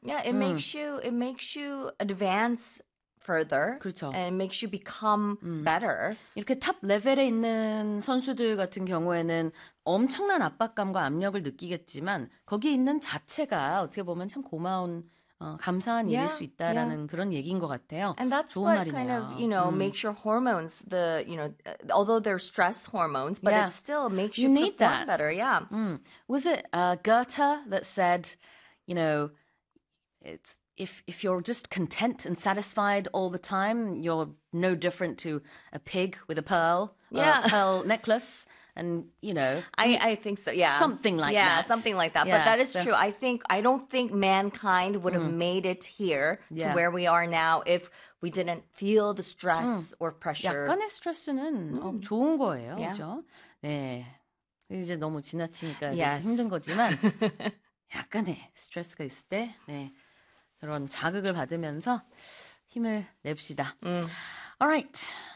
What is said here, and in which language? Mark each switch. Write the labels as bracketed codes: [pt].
[en] Yeah, it makes you advance. Further, [ko] 그렇죠. [en] And makes you become better. [ko] 이렇게 탑 레벨에 있는 선수들 같은 경우에는 엄청난 압박감과 압력을 느끼겠지만 거기 있는 자체가 어떻게 보면 참 고마운 감사한 일일 수 있다라는 그런 얘기인 것 같아요. [en] And that's what [ko] 말이네요. [en] kind of you know makes your hormones the you know although they're stress hormones, but it still makes you perform that. better. Yeah. Was it Goethe that said, you know, it's If you're just content and satisfied all the time, you're no different to a pig with a pearl, a pearl necklace, and, you know. I think so, yeah. Something like that. Yeah, but that is true. I don't think mankind would have made it here to where we are now if we didn't feel the stress or pressure. [ko] 약간의 스트레스는 좋은 거예요, 그렇죠? 네. 이제 너무 지나치니까 힘든 거지만 약간의 스트레스가 있을 때, 네. 그런 자극을 받으면서 힘을 냅시다. [en] Alright.